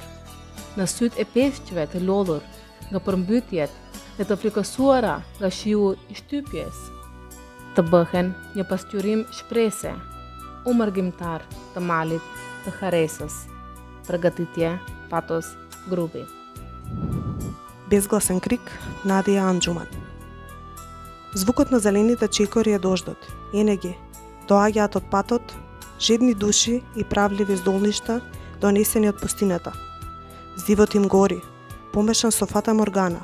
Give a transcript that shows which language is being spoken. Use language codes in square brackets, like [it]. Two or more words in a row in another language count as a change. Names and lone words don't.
[sq] Në sytë e peshqve të lodhur nga përmbytjet dhe të frikësuara nga shiu i shtypjes, të bëhen një pasqyrim shprese, o mërgimtar të malit të Haresës. Përgatitje Patos Grubi. [mk] Безгласен крик Надија Анџуман. Звукот на зелените чекори е дождот. Ене ги, доаѓаат од патот, жедни души и правливи здолништа, донесени од пустината. Здивот им гори, помешан со фата моргана.